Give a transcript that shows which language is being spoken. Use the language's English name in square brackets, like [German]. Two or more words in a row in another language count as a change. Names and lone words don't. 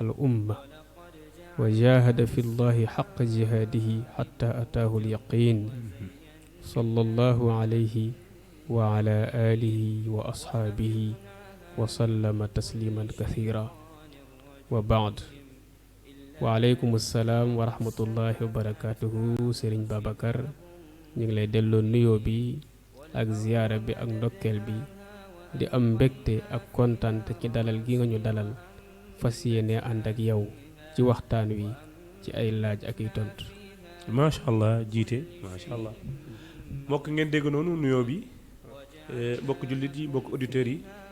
[Arabic] الأمة وجاهد في الله حق جهاده حتى أتاه اليقين صلى الله عليه وعلى آله وأصحابه وسلم تسليما كثيرا وبعد وعليكم السلام ورحمة الله وبركاته [Wolof] سيرين بابكر ñu ngi lay delloo nuyoo bi ak ziyaara bi ak ndokkeel bi di am mbégte ak kontante ci dalal gi nga ñu dalal fas yéene ànd ak yow ci waxtaan wi ci ay laaj ak i tontu. [Arabic] ما شاء الله [Wolof] Djité [Arabic] ما شاء الله [Wolof] mbokk ngeen dégg noonu nuyoo bi mbokk jullit yi mbokk auditeurs yi